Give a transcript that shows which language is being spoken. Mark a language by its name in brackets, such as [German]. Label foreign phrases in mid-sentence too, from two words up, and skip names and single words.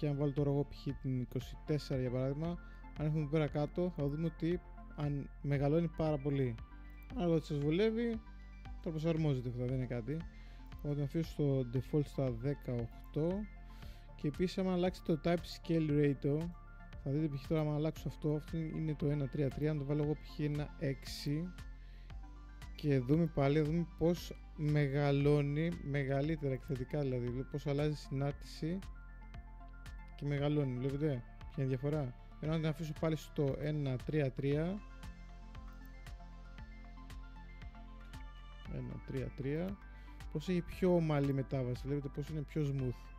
[Greek] αν βάλω τώρα εγώ π.χ. την 24 για παράδειγμα, αν έχουμε εδώ πέρα κάτω θα δούμε ότι αν μεγαλώνει πάρα πολύ. Αν δεν σας βολεύει το προσαρμόζετε, αυτό δεν είναι κάτι. Εγώ το αφήσω στο default στα 18 και επίσης άμα αλλάξετε το [English] type scale ratio [Greek] θα δείτε π.χ. τώρα άμα αλλάξω αυτό είναι το 1.33, αν το βάλω εγώ π.χ. ένα 6 και δούμε πάλι, πως μεγαλώνει μεγαλύτερα εκθετικά, δηλαδή πως αλλάζει συνάρτηση και μεγαλώνει. Βλέπετε ποια είναι η διαφορά? Ενώ αν την αφήσω πάλι στο 1.33 πως έχει πιο ομαλή μετάβαση, βλέπετε πως είναι πιο smooth.